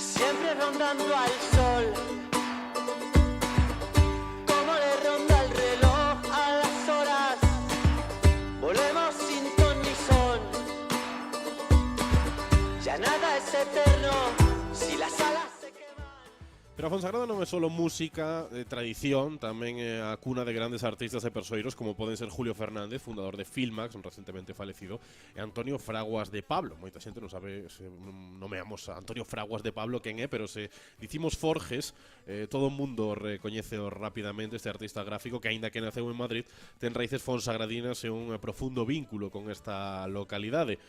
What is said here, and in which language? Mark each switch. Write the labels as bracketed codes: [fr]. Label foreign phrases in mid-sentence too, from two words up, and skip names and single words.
[es] siempre rondando al sol. Como le ronda el reloj a las horas, volvemos sin ton ni son. Ya nada es eterno si las alas. [gl] Pero a Fonsagrada non é só música, tradición, tamén é a cuna de grandes artistas e persoeiros como poden ser Julio Fernández, fundador de Filmax, recentemente falecido, e Antonio Fraguas de Pablo. Moita xente non sabe, se nomeamos a Antonio Fraguas de Pablo quen é, pero se dicimos Forges, todo o mundo recoñeceo rapidamente este artista gráfico que, aínda que naceu en Madrid, ten raíces fonsagradinas e un profundo vínculo con esta localidade.